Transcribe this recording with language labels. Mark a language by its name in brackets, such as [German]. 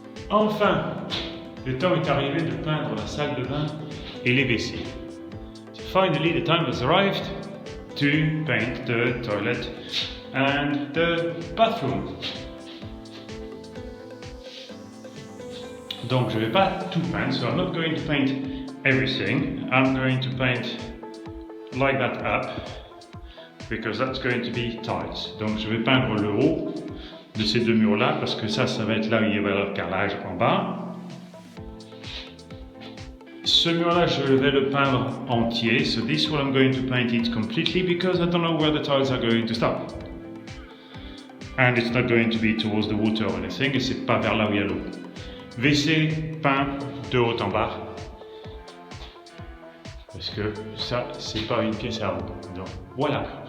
[French] Enfin, le temps est arrivé de peindre la salle de bain et les WC. [English] Finally, the time has arrived to paint the toilet and the bathroom. [French] Donc je vais pas tout peindre, [English] so I'm not going to paint everything. I'm going to paint like that up, because that's going to be tiles. [French] Donc je vais peindre le haut de ces deux murs là, parce que ça va être là où il y aura le carrelage en bas. Ce mur là, je vais le peindre entier. [English] So this one I'm going to paint it completely, because I don't know where the tiles are going to stop. And it's not going to be towards the water or anything, [French] et c'est pas vers là où il y a l'eau. WC peint de haut en bas, parce que ça, c'est pas une pièce à eau. Donc voilà.